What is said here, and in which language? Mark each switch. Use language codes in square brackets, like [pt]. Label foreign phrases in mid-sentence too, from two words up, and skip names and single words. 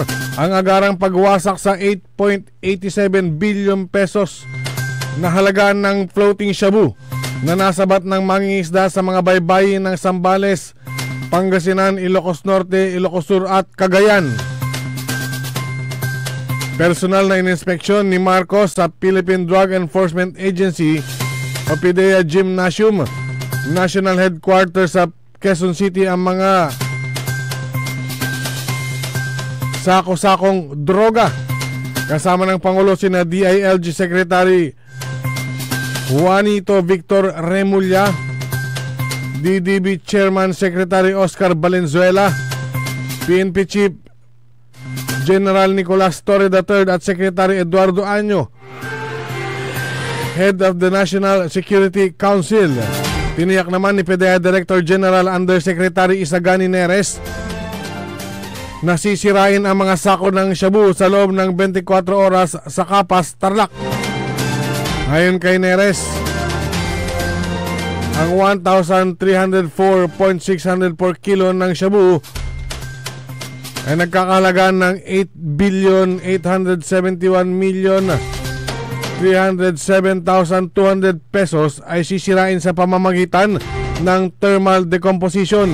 [tl] ang agarang pagwasak sa 8.87 billion pesos na halaga ng floating shabu na nasabat ng mangingisda sa mga baybayin ng Zambales, Pangasinan, Ilocos Norte, Ilocos Sur at Cagayan. Personal na ininspeksyon ni Marcos sa Philippine Drug Enforcement Agency o PDEA Gymnasium National Headquarters sa Quezon City ang mga sako-sakong droga. Kasama ng Pangulo sina DILG Secretary Juanito Victor Remulla, DDB Chairman Secretary Oscar Valenzuela, PNP Chief General Nicolas Torre III at Secretary Eduardo Año, [en] Head of the National Security Council. [tl] Tiniyak naman ni PDEA Director General Undersecretary Isagani Neres nasisirain ang mga sako ng shabu sa loob ng 24 oras sa Kapas, Tarlac. Ayon kay Neres, ang 1,304.600 [en] per kilo [tl] ng shabu ay nagkakahalaga ng 8,871,307,200 pesos ay sisirain sa pamamagitan ng [en] thermal decomposition.